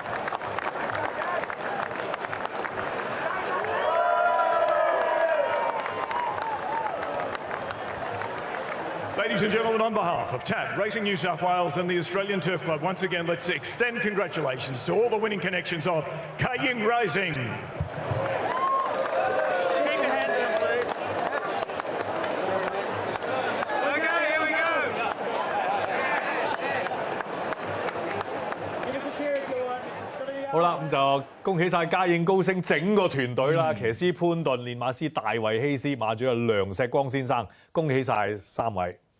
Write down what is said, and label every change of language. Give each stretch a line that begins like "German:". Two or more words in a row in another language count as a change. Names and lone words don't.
English: Ladies and gentlemen, on behalf of TAB, Racing New South Wales and the Australian Turf Club, once again, let's extend congratulations to all the winning connections of Kaying Rising.
Cantonese: 好啦，咁就恭喜晒嘉應高升整個團隊啦，騎師潘頓、練馬師大衛希斯、馬主任梁石光先生，恭喜晒3位。